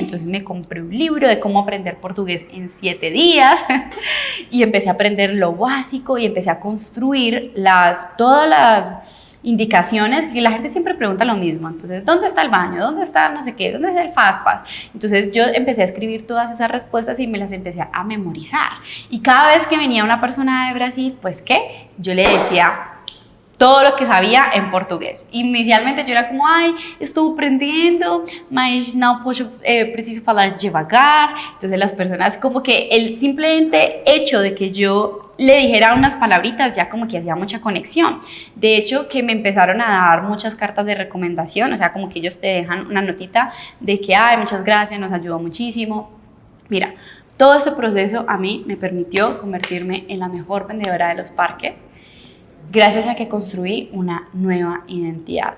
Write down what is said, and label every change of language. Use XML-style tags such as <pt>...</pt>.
<es>Entonces me compré un libro de cómo aprender portugués en 7 días y empecé a aprender lo básico y empecé a construir todas las indicaciones, que la gente siempre pregunta lo mismo. Entonces, ¿dónde está el baño? ¿Dónde está no sé qué? ¿Dónde está el Fastpass? Entonces yo empecé a escribir todas esas respuestas y me las empecé a memorizar. Y cada vez que venía una persona de Brasil, pues ¿qué? Yo le decía todo lo que sabía en portugués. Inicialmente yo era como, ay,</es> <pt>estou aprendendo, mas não posso, preciso falar devagar.</pt> <es>Entonces las personas como que el simplemente hecho de que yo le dijera unas palabritas ya como que hacía mucha conexión. De hecho, que me empezaron a dar muchas cartas de recomendación, o sea, como que ellos te dejan una notita de que, ay, muchas gracias, nos ayudó muchísimo. Mira, todo este proceso a mí me permitió convertirme en la mejor vendedora de los parques, gracias a que construí una nueva identidad.</es>